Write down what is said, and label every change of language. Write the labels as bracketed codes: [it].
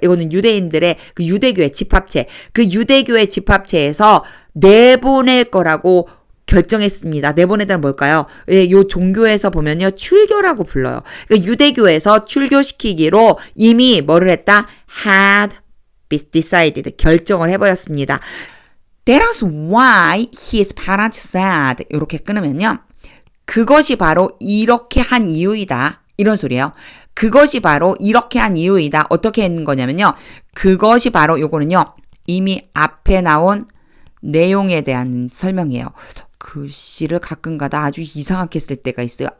[ko] 이거는 유대인들의 그 유대교회 집합체. 그 유대교회 집합체에서 내보낼 거라고 결정했습니다. 내보내다는 뭘까요? 예, 요 종교에서 보면요. 출교라고 불러요. 그러니까 유대교에서 출교시키기로 이미 뭐를 했다? [en] had decided. [ko] 결정을 해버렸습니다. [en] That's why his parents said. [ko] 이렇게 끊으면요. 그것이 바로 이렇게 한 이유이다. 이런 소리예요. 그것이 바로 이렇게 한 이유이다. 어떻게 했는 거냐면요. 그것이 바로 요거는요. 이미 앞에 나온 내용에 대한 설명이에요. 글씨를 가끔가다 아주 이상하게 쓸 때가 있어요.